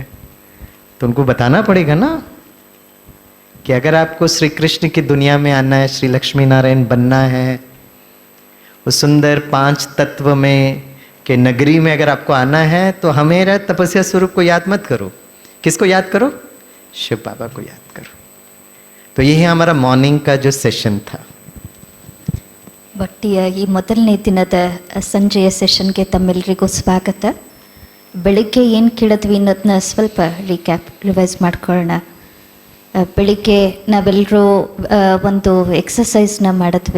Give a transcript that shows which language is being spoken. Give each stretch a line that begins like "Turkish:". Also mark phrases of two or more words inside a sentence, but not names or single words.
Hindi: तो उनको बताना पड़ेगा ना कि अगर आपको श्री कृष्ण की दुनिया में आना है, श्री लक्ष्मी नारायण बनना है, उस सुंदर 5 तत्व में के नगरी में अगर आपको आना है, तो हमें तपस्या स्वरूप को याद मत करो। किसको याद करो, शिव बाबा को याद करो। तो यही हमारा मॉर्निंग का जो सेशन था।
Kannada: ಭಟ್ಟಿಯ ಈ ಮೊದಲನೇ ದಿನದ ಸಂಜೆಯ ಸೆಷನ್ಗೆ ತಮ್ಮೆಲ್ಲರಿಗೂ ಸ್ವಾಗತ. ಬೆಳಿಗ್ಗೆ ಏನು ಕೇಳಿದ್ವಿ ಅನ್ನೋದನ್ನ ಸ್ವಲ್ಪ ರಿವೈಸ್ ಮಾಡ್ಕೊಳ್ಳೋಣ. ಬೆಳಿಗ್ಗೆ ನಾವೆಲ್ಲರೂ ಒಂದು ಎಕ್ಸಸೈಸ್ನ ಮಾಡಿದ್ವಿ.